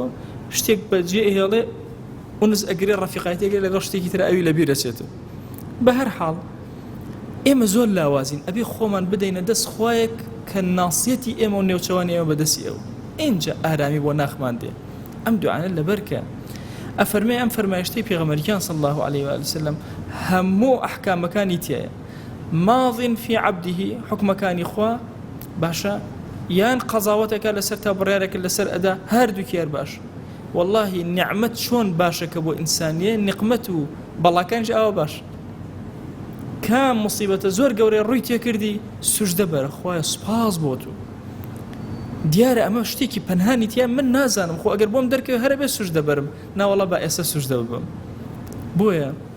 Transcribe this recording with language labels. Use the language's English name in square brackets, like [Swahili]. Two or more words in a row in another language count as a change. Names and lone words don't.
[Central Kurdish] شتێک بەجێ هێڵێ ئونس ئەگرێ ڕەفیقایەتێکی لەگەڵ شتێکی تر ئەوی لەبیر ئەچێتەوە بە هەر حاڵ ئێمە زۆر لاوازین ئەبێ خۆمان بدەینە دەست خوایەک کە ناسیەتی ئێمە و نێوچەوانی ئێمە بەدەستی ئەو اینجا ئارامی بۆ ناخمان دێ ئەم دوعانە لەبەرکە ئەفەرمێ ئەم فەرمایشتەی پێغەمبەریان [Arabic] صلی الله عليه و سلم [Central Kurdish] هەموو ئەحکامەکانی تایە [Arabic] ماض في عبده [Central Kurdish] حکمەکانی خوا باشە یان قەزاوەتێکە لەسەر تا بڕیارێکە لەسەر ئەدا هەردووکیار باش والله نیعمەت چۆن باشەکە بۆ ئینسانیە نقمەت و بەڵاکانش ئەوە باش کام مصیبەتە زۆر گەورەی ڕووی تێکردی سوژدە بەرە خوایە سوپاس بۆ تو دیارە ئەمە شتێکی پەنهانی تیا من نازانم خۆ ئەگەر بۆم دەرکەوێ هەرە بێ سوژدە بەرم ناوەڵا با ئێستا سوژدە ببم بۆیە